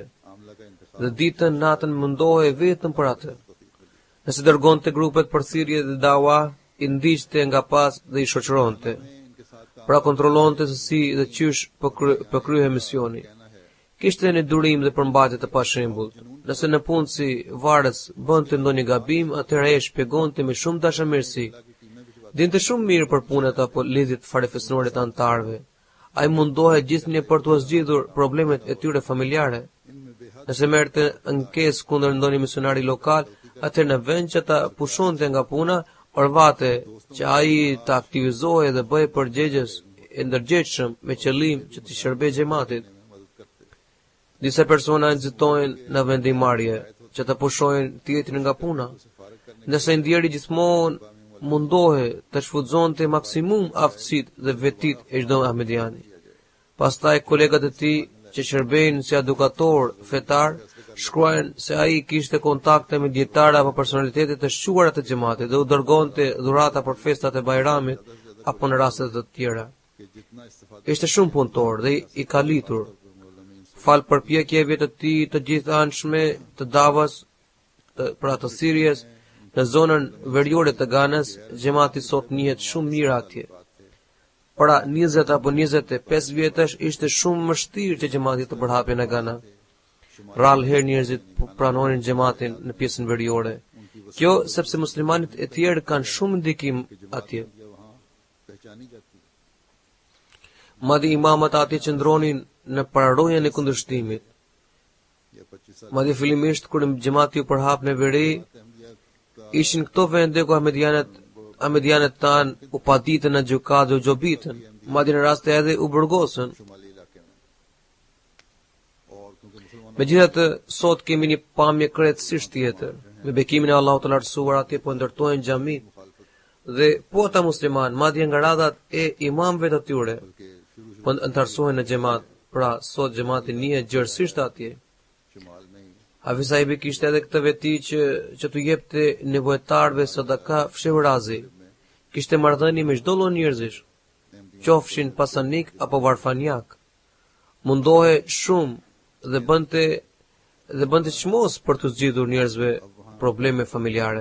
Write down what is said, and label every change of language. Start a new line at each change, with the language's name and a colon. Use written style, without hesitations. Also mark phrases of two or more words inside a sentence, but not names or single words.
Urdu: عاملہ کا انتخاب
Albanian: dhe ditën natën mundohej vetëm për atë. Nëse dërgonte grupet për thirrje dhe dawa, i ndiqte nga pas dhe i shoqëronte.
Urdu: ان کے ساتھ کام
Albanian: Pra kontrollonte se si dhe qysh po kryhej misioni.
Urdu: کہنا ہے
Albanian: Kishte një durim dhe përmbajtje të pashembullt. Nëse në punë si varës bënte ndonjë gabim, atëherë ai shpjegonte me shumë dashamirësi. Dinte shumë mirë për punët apo lidhjet farefisnore të antarëve. Ai mundohej gjithnjë për t'u zgjidhur problemet e tyre familjare.
Urdu: ان میں بے حد
Albanian: Nëse merrte ankesë kundër ndonjë misionari lokal, atëherë në vend që ta pushonte nga puna, orvate që ai të aktivizohej dhe bëhej përgjegjës e ndërgjegjshëm me qëllim që të shërbejë xhamatit.
Urdu: میں مدد کرتے
Albanian: Disa persona nxitojnë në vendimarrje që të pushojnë tjetrin nga puna,
Urdu: فارغ کرنے
Albanian: ndërsa i ndjeri gjithmonë mundohej të shfutzonte maksimum aftësitë dhe vetit e çdo ahmediani. Pastaj kolegat e tij që shërbejnë si edukator fetar shkruajnë se ai kishte kontakte me dietare apo personalitete të shquara të xhamatit dhe u dërgonte dhurata për festat e Bajramit apo në raste të tjera.
Urdu: کہ جتنا استفادہ
Albanian: Ishte shumë punëtor dhe i kalitur. Fal përpjekjeve të tij të gjithanshme të davas për atë thirrjes në zonën veriore të Ganës, xhamati sot njihet shumë mirë atje. Para 20 apo 25 vjetësh ishte shumë vështirë që xhamati të përhapej në Gana. Rrallë herë njerëzit pranonin xhamatin në pjesën veriore. Kjo sepse muslimanët e tjerë kanë shumë ndikim atje.
Urdu: یا وہاں پہچانی جاتی ہے
Albanian: Madje imamat atje qëndronin në pararojën e kundërshtimit.
Urdu: یا 25 سال
Albanian: Madje fillimisht kur xhamati u përhap në veri,
Urdu: احمدیہ کا
Albanian: ishin këto vende ku ahmedianët tanë u paditën në gjukat dhe u gjobitën, madje në raste edhe u burgosën.
Urdu: شمالی علاقے میں اور کیونکہ مسلمانوں
Albanian: Megjithatë, sot kemi një pamje krejtësisht tjetër. Me bekimin e Allahut të lartësuar atje po ndërtojnë xhami dhe po ata musliman, madje nga radhat e imamëve të tyre,
Urdu: کے شروع
Albanian: po antarësohen në xhamat. Pra, sot xhamati njihet gjërësisht atje.
Urdu: شمال میں ہی
Albanian: Hafiz Sahibi kishte edhe këtë veti që t'u jepte nevojtarve sadaka fshehurazi. Kishte marrëdhënie me çdo lloj njerëzish, qofshin pasanik apo varfanjak. Mundohej shumë dhe bënte dhe bën të çmos për të zgjidhur njerëzve probleme familjare.